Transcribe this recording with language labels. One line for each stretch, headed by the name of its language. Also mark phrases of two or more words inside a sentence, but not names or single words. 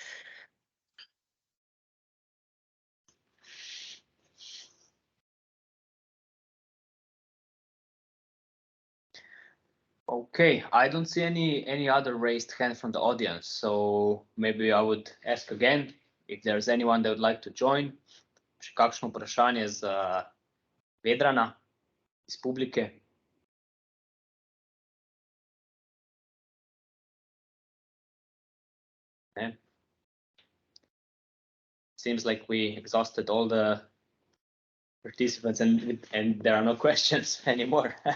English: Okay, I don't see any other raised hand from the audience, so maybe I would ask again if there's anyone that would like to join.
Slovenian: Kakšno vprašanje za Vedrana? Is publike. Yeah.
English: Seems like we exhausted all the participants and there are no questions anymore.